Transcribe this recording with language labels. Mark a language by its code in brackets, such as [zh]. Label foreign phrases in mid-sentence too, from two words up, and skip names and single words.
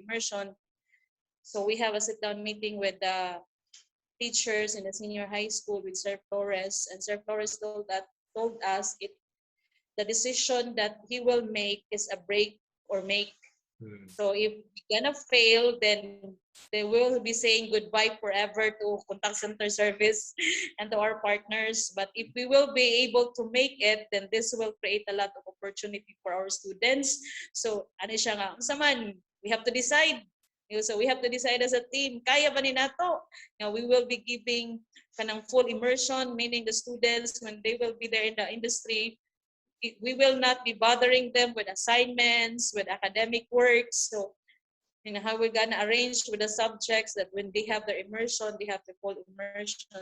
[en] So we have a sit-down meeting with the teachers in the senior high school with Sir Flores, and Sir Flores told us the decision that he will make is a break or make. So if we're gonna fail, then they will be saying goodbye forever to contact center service and to our partners. But if we will be able to make it, then this will create a lot of opportunity for our students. [ceb] So ano siya nga, sa man, [en] we have to decide. So we have to decide as a team, [ceb] kaya ba ni nato? [en] Now we will be giving kanang full immersion, meaning the students when they will be there in the industry, we will not be bothering them with assignments, with academic works. So, how we're gonna arrange with the subjects that when they have their immersion, they have the full immersion.